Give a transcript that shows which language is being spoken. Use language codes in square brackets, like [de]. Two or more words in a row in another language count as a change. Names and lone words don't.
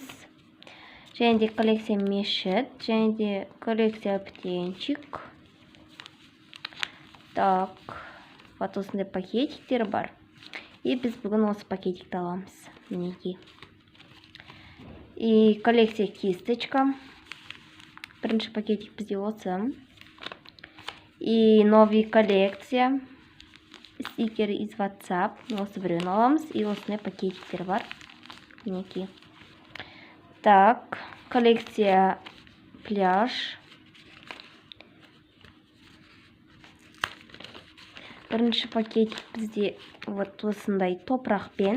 [kk] Және де коллекция мешіт. Және де [ru] коллекция птенчик. [kk] Осындай пакетиктер бар. И біз бүгін осы пакетикті аламыз. Мінеки. [ru] И коллекция кисточка. [kk] Бірінші пакетик бізде осы. [ru] И новый коллекция. Стикері из WhatsApp. [kk] Осы біреуін аламыз. И осындай пакетиктер бар. Мінеки. [ru] Коллекция пляж. [kk] Бірінші пакетик бізде осындай топырақпен.